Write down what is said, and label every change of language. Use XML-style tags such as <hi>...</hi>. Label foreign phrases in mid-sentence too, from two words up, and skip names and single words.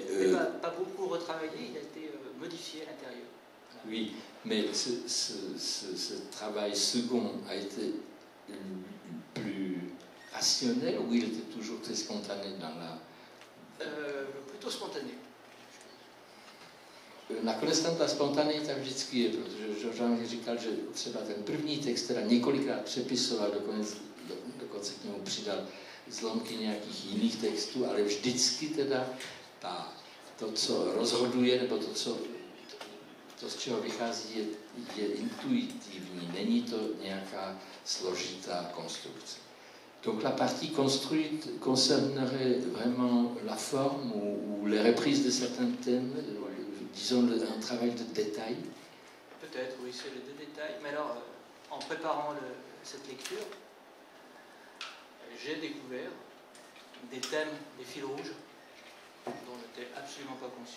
<fr>pas beaucoup retravaillé, il a été modifié à l'intérieur. Voilà. Oui, mais ce travail second a été plus rationnel ou il était toujours très spontané dans la... Plutôt spontané.</fr> <cs>Nakonec tam ta spontaneita vždycky je, protože Jean říkal, že třeba ten první text teda několikrát přepisoval, dokonce k němu přidal zlomky nějakých jiných textů, ale vždycky teda to, co rozhoduje, nebo to, z čeho vychází, je intuitivní, není to nějaká složitá konstrukce.</cs> <fr>Donc la partie construite concernerait vraiment la forme ou les reprises de certains thèmes, disons un travail de détail. Peut-être, oui, c'est le détail. Mais alors, en préparant cette lecture, j'ai découvert des thèmes, des fils rouges, dont je n'étais absolument pas conscient.</fr>